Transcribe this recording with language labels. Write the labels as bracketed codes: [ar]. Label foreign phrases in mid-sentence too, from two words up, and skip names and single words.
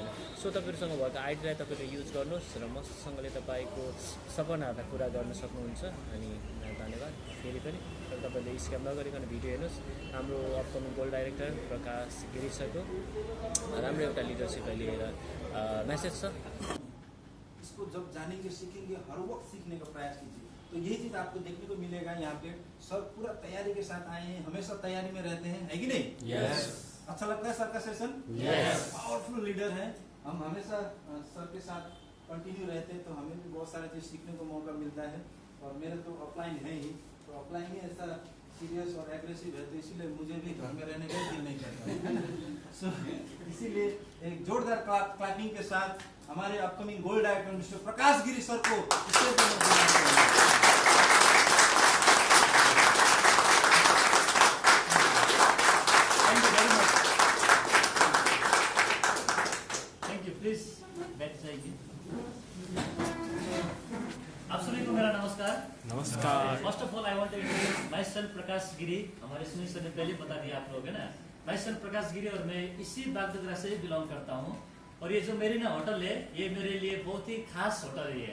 [ne] सो तपाईँहरूसँग भएको आइडीलाई तपाईँले युज गर्नुहोस् र मसँगले तपाईँको सपनाहरूलाई पुरा गर्न सक्नुहुन्छ। अनि धन्यवाद फेरि पनि। र तपाईँले स्क्याम नगरिकन भिडियो हेर्नुहोस्। हाम्रो [en] upcoming gold director [ne] प्रकाश गिरी सरको राम्रो एउटा लिडरसिपलाई लिएर मैसेज छ। [hi] इसको जब जानेंगे सीखेंगे, हर वक्त सीखने का प्रयास कीजिए। तो यही चीज आपको देखने को मिलेगा। यहाँ पे सब पूरा तैयारी के साथ आए हैं, हमेशा तैयारी में रहते हैं, है कि नहीं? [en] यस। [hi] अच्छा लगता है सर का सेशन? [en] यस। powerful leader [hi] हैं, हम हमेशा सर के साथ कंटिन्यू रहते हैं, तो हमें भी बहुत सारे चीज सीखने को मौका मिलता है। और मेरे तो अपलाइन है ही, तो अपलाइन ही ऐसा सीरियस और एग्रेसिव है, तो इसीलिए मुझे भी घर में रहने का दिल नहीं करता। सो इसीलिए एक जोरदार क्लैपिंग के साथ हमारे [en] upcoming gold director mister [hi] प्रकाश गिरी सर को स्टेज पर बुलाना चाहिए। [en] thank you very much. thank you. [hi] प्लीज बैठ जाइए। आप सभी को मेरा नमस्कार। नमस्कार। [en] first of all I want to introduce myself [hi] प्रकाश गिरी। हमारे सुनील सर ने पहले बता दिया आप लोग, है ना। [en] myself [hi] प्रकाश गिरी और मैं इसी बागडोगरा से बिलोंग करता हूँ। और ये जो मेरिना होटल है, ये मेरे लिए बहुत ही खास होटल है।